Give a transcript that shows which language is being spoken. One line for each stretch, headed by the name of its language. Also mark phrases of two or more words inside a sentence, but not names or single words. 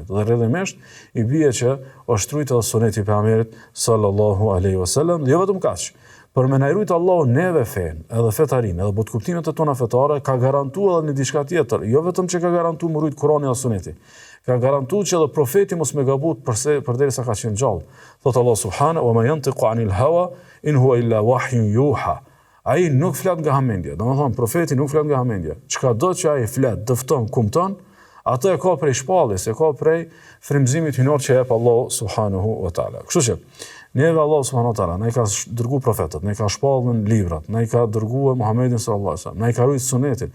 Albanian: Dhe rrjedhimisht i bie që është ruajtur suneti i pejgamberit
Arabic: صلى الله عليه وسلم,
Albanian: dhe jo vetëm kaq. Për me na rujt Allahu neve fen, edhe fetarin, edhe botkuptimet e tona fetare, ka garantuar edhe një diçka tjetër, jo vetëm që ka garantuar me rujt Kur'anin dhe suneti. Ka garantuar që edhe profeti mos me gabut përderisa ka qenë gjallë.
Arabic: Thot Allah سبحانه وما ينطق عن الهوى إن هو إلا وحي يوحى.
Albanian: Ai nuk flet nga hamendja. Domethënë profeti nuk flet nga hamendja. Çka do që ai flet, dëfton, kumton, atë e ka prej shpalljes, e ka prej frymëzimit hyjnor që jep Allah
Arabic: سبحانه وتعالى.
Albanian: Kështu që neve
Arabic: الله سبحانه وتعالى
Albanian: na i ka dërguar profetët, na i ka shpallën librat, na i ka dërguar Muhamedit
Arabic: صلى الله عليه وسلم,
Albanian: na i ka rujt sunetin.